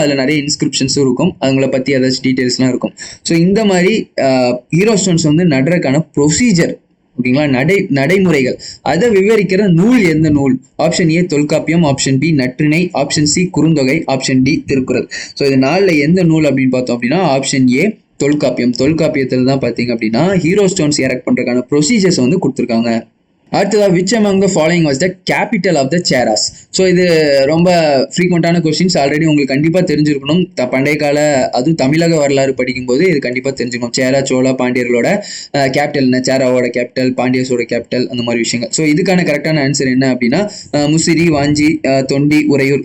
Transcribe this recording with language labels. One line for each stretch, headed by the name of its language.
Tamil: அதில் நிறைய இன்ஸ்கிரிப்ஷன்ஸும் இருக்கும். அவங்கள பற்றி ஏதாச்சும் டீட்டெயில்ஸ்லாம் இருக்கும். ஸோ இந்த மாதிரி ஹீரோ ஸ்டோன்ஸ் வந்து நடுறதுக்கான ப்ரொசீஜர், ஓகேங்களா, நடைமுறைகள், அதை விவரிக்கிற நூல் எந்த நூல்? Option A Tolkappiyam, option B Natrinai, option C Kurunthogai, option D Thirukkural. So இது 4ல் எந்த நூல் அப்படின்னு பார்த்தோம் அப்படின்னா ஆப்ஷன் ஏ தொல்காப்பியம். தொல்காப்பியத்தில் தான் பார்த்தீங்க அப்படின்னா ஹீரோ ஸ்டோன்ஸ் எரெக்ட் பண்ணுறதுக்கான ப்ரொசீஜர்ஸ் வந்து கொடுத்துருக்காங்க.
English: அடுத்ததாக which among the following was the capital of the Cheras?
Tamil: So இது ரொம்ப ஃப்ரீக்வெண்ட்டான கொஸ்டின்ஸ், ஆல்ரெடி உங்களுக்கு கண்டிப்பாக தெரிஞ்சிருக்கணும். பண்டைய கால அதுவும் தமிழக வரலாறு படிக்கும்போது இது கண்டிப்பாக தெரிஞ்சுக்கணும். சேரா, சோழா, பாண்டியர்களோட கேபிட்டல் என்ன, சேராவோட கேபிட்டல், பாண்டியஸோட கேபிட்டல், அந்த மாதிரி விஷயங்கள். ஸோ இதுக்கான கரெக்டான ஆன்சர் என்ன அப்படின்னா முசிறி, வாஞ்சி, தொண்டி, உறையூர்.